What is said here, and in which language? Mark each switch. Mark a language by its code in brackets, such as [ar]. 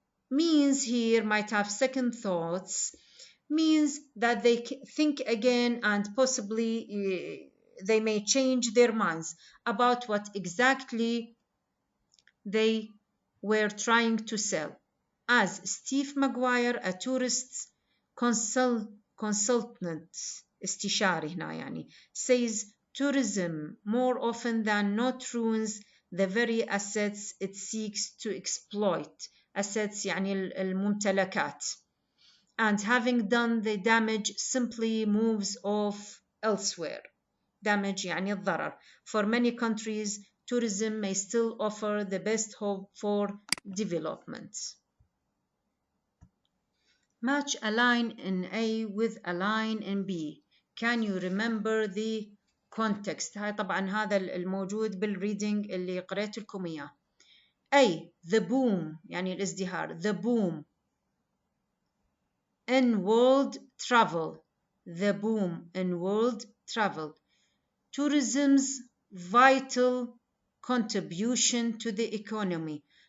[en] Means here might have second thoughts means that they think again and possibly they may change their minds about what exactly they were trying to sell. As Steve McGuire, a tourist consultant [ar] استشاري هنا يعني, [en] says, tourism more often than not ruins the very assets it seeks to exploit. [ar] Assets يعني الممتلكات. [en] And having done the damage simply moves off elsewhere. [ar] Damage يعني الضرر. [en] For many countries, tourism may still offer the best hope for development. Match a line in A with a line in B. Can you remember the context? [ar] هاي طبعا هذا الموجود بالريدنج اللي قرأت لكم إياه. [en] A. The boom [ar] يعني الازدهار. [en] The boom in world travel. The boom in world travel. Tourism's vital contribution to the economy.